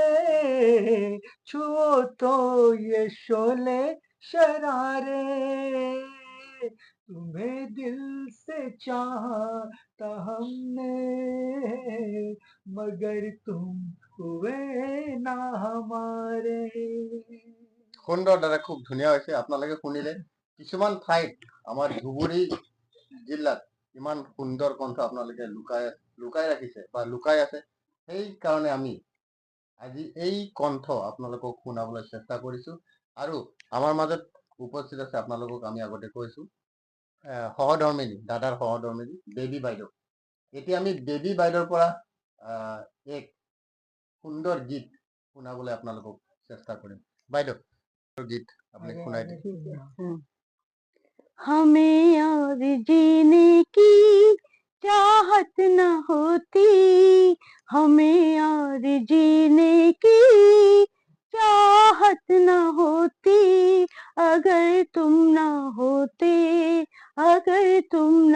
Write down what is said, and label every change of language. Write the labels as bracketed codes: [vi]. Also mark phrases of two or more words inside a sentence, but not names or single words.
[hi] छुओ तो ये शोले शरारे, तुम्हें दिल से चाहा हमने मगर तुम हुए ना हमारे। [as] সুন্দৰ দাদা, খুব ধুনীয়া হৈছে। আপোনালোকে শুনিলে কিছুমান ঠাইত আমাৰ ধুবুৰী জিলাত ইমান সুন্দৰ কণ্ঠ আপোনালোকে লুকাই ৰাখিছে বা লুকাই আছে, সেই কাৰণে আমি আজি এই কণ্ঠ আপোনালোকক শুনাবলৈ চেষ্টা কৰিছো। আৰু আমাৰ মাজত উপস্থিত আছে, আপোনালোকক আমি আগতে কৈছো, সহধৰ্মিনী, দাদাৰ সহধৰ্মিনী বেবী বাইদেউ। এতিয়া আমি বেবী বাইদেউৰ পৰা এক সুন্দৰ গীত শুনাবলৈ আপোনালোকক চেষ্টা কৰিম। বাইদেউ, [hi] गीत आपने सुनाई दी। हमें और जीने की चाहत न होती, हमें और जीने की चाहत न होती, अगर तुम न होते, अगर तुम न